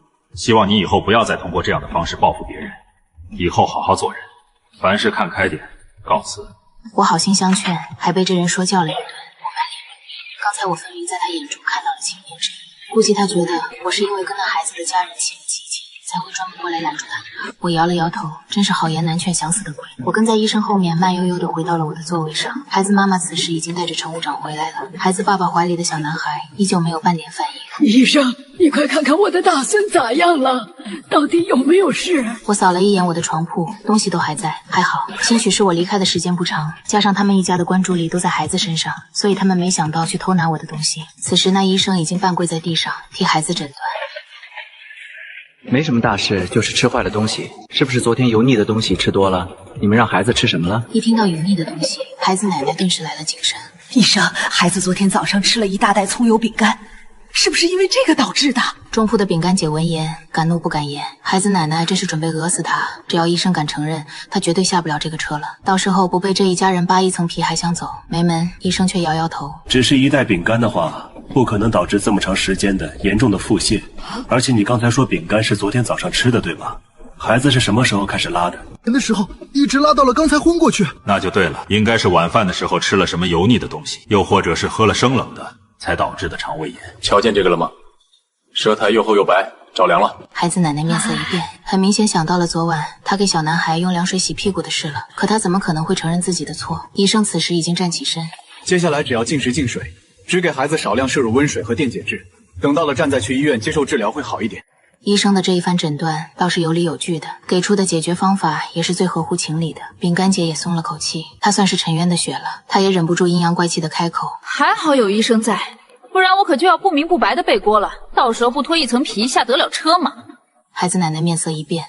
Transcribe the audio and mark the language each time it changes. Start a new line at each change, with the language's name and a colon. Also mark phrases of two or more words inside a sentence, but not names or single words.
Chinese: 希望你以後不要再通過這樣的方式報復別人，以後好好做人，凡事看開點。告辭。我好心相勸，還被這人說教了一頓。我满臉人迷，剛才我分明在他眼中看到了青天之意。估計他覺得我是因為跟那孩子的家人起了激情，才會專門過來攔住他。我搖了搖頭，真是好言難勸想死的鬼。我跟在醫生後面慢悠悠地回到了我的座位上。孩子媽媽此時已經帶着乘務長回來了，孩子爸爸懷裡的小男孩依舊沒有半點反應。醫生，你快看看我的大孫咋樣了，到底有沒有事？我掃了一眼我的床鋪，東西都還在，還好。兴許是我離開的時間不長，加上他們一家的關注力都在孩子身上，所以他們沒想到去偷拿我的東西。此時那醫生已經半跪在地上替孩子診斷。没什麼大事，就是吃壞了東西。是不是昨天油膩的東西吃多了？你們讓孩子吃什麼了？一聽到油膩的東西，孩子奶奶頓時來了精神。医生，孩子昨天早上吃了一大袋蔥油餅乾，是不是因为这个導致的？中鋪的餅乾姐聞言，敢怒不敢言。孩子奶奶這是準備餓死他，只要醫生敢承認，他絕對下不了這個車了。到時候不被這一家人扒一層皮還想走，沒門。醫生卻搖搖頭，只是一袋餅乾的話，不可能導致這麼長時間的嚴重的腹瀉。而且你剛才說餅乾是昨天早上吃的，對吧？孩子是什麼時候開始拉的？的時候一直拉到了剛才昏過去。那就對了，應該是晚飯的時候吃了什麼油膩的東西，又或者是喝了生冷的，才導致的腸胃炎。瞧見這個了嗎？舌苔又厚又白，着涼了。孩子奶奶面色一變，很明顯想到了昨晚他給小男孩用涼水洗屁股的事了。可他怎麼可能會承認自己的錯？醫生此時已經站起身，接下來只要禁食禁水，只給孩子少量攝入溫水和電解質，等到了站再去醫院接受治療會好一點。醫生的這一番診斷倒是有理有據的，給出的解決方法也是最合乎情理的。餅乾姐也鬆了口氣，她算是沉冤的血了，她也忍不住陰陽怪氣的開口： 還好有醫生在，不然我可就要不明不白的背鍋了，到時候不脫一層皮下得了車嗎？孩子奶奶面色一變，